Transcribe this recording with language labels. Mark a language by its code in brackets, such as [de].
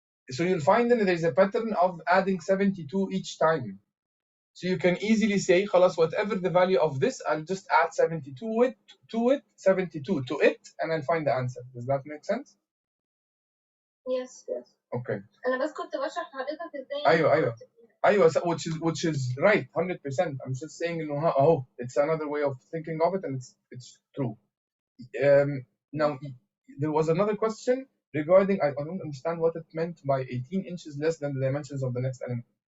[en] So you'll find that there's a pattern of adding 72 each time. So you can easily say, خلاص, whatever the value of this, I'll just add 72 to it, 72 to it, and I'll find the answer. Does that make sense? Yes. Okay. [ar] أنا بس كنت بشرح لحضرتك إزاي. [en] أيوة, which is right, 100%. I'm just saying, it's another way of thinking of it, and it's true. Now, there was another question regarding, I don't understand what it meant by 18 inches less than the dimensions of the next element.